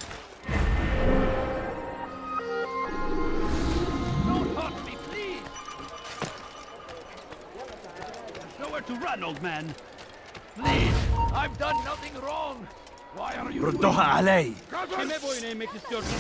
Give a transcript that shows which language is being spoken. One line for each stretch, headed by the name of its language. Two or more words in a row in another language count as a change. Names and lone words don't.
English: Don't hurt me, please! Show her to run, old man. Please! I've done nothing wrong! Why are you...
Arabic: ردها علي.
Turkish: Kime boyun eğmek istiyorsun?